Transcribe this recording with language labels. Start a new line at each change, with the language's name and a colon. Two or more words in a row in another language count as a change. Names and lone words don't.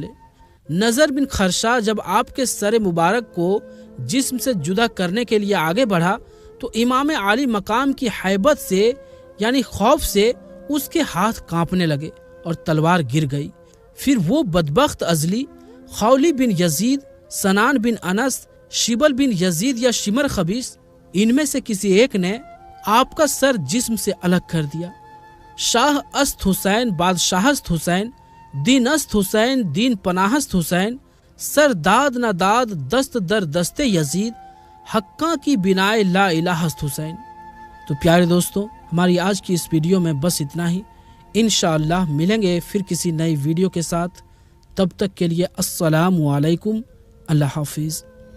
Urdu: نضر بن خرشا جب آپ کے سر مبارک کو جسم سے جدا کرنے کے لیے آگے بڑھا تو امام عالی مقام کی ہیبت سے یعنی خوف سے اس کے ہاتھ کانپنے لگے اور تلوار گر گئی۔ پھر وہ بدبخت ازلی خولی بن یزید، سنان بن انس، شبل بن یزید یا شمر خبیث، ان میں سے کسی ایک نے آپ کا سر جسم سے الگ کر دیا۔
Persian: شاہ است حسین، بادشاہست حسین، دین است حسین، دین پناہست حسین، سر داد نہ داد، دست در دست یزید، حقاں کی بنائے لا الہ است حسین۔
Urdu: تو پیارے دوستو، ہماری آج کی اس ویڈیو میں بس اتنا ہی۔ انشاءاللہ ملیں گے پھر کسی نئی ویڈیو کے ساتھ، تب تک کے لیے
Arabic: السلام علیکم،
Urdu: اللہ حافظ۔